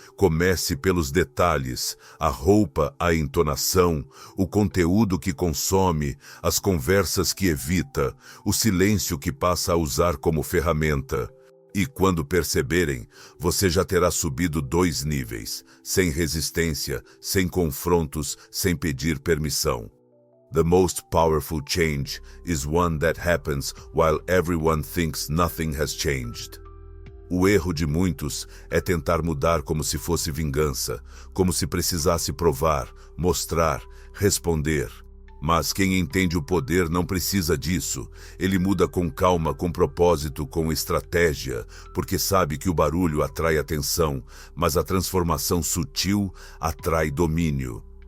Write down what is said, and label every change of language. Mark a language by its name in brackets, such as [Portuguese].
[Portuguese] Comece pelos detalhes, a roupa, a entonação, o conteúdo que consome, as conversas que evita, o silêncio que passa a usar como ferramenta. E quando perceberem, você já terá subido 2 níveis, sem resistência, sem confrontos, sem pedir permissão. [English] The most powerful change is one that happens while everyone thinks nothing has changed. [Portuguese] O erro de muitos é tentar mudar como se fosse vingança, como se precisasse provar, mostrar, responder. Mas quem entende o poder não precisa disso. Ele muda com calma, com propósito, com estratégia, porque sabe que o barulho atrai atenção, mas a transformação sutil atrai domínio.